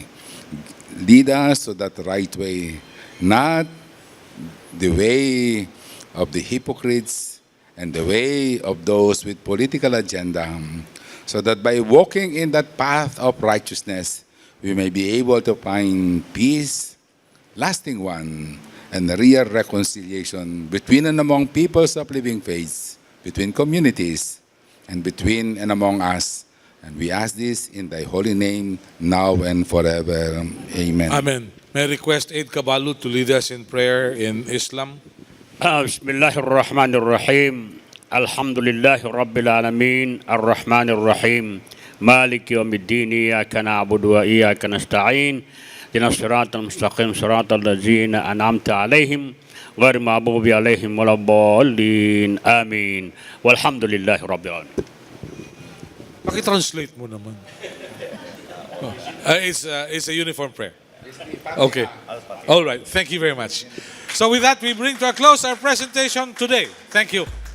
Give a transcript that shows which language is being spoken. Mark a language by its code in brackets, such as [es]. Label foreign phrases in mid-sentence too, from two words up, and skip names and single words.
[en] Lead us to that right way, not the way of the hypocrites and the way of those with political agenda, so that by walking in that path of righteousness, we may be able to find peace, lasting one, and real reconciliation between and among peoples of living faiths, between communities, and between and among us. And we ask this in thy holy name, now and forever. Amen. Amen. May I request Eid Kabalu to lead us in prayer in Islam? [ar] بسم الله الرحمن الرحيم الحمد لله رب العالمين. الرحمن الرحيم مالك يوم الدين. إياك نعبد وإياك نستعين اهدنا الصراط المستقيم. صراط الذين أنعمت عليهم غير المغضوب عليهم ولا الضالين. Amin. والحمد لله رب العالمين. [tl] Paki-translate mo naman. [en] It's a uniform prayer. Okay. All right. Thank you very much. So with that, we bring to a close our presentation today. Thank you.